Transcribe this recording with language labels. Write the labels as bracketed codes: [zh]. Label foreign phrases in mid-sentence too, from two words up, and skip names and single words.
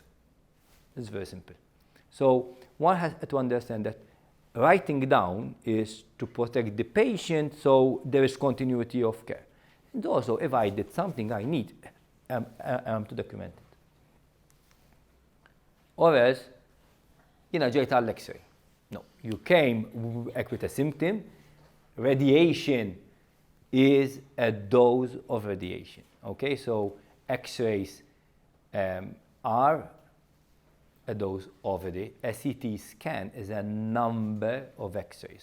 [en] It's very simple. So one has to understand that writing down is to protect the patient, so there is continuity of care. And also, if I did something, I need to document it. Or else, [mt] ġejt għall-X-ray. [en] No, you came with a symptom. Radiation is a dose of radiation. Okay, so X-rays are a dose of radiation. A CT scan is a number of X-rays.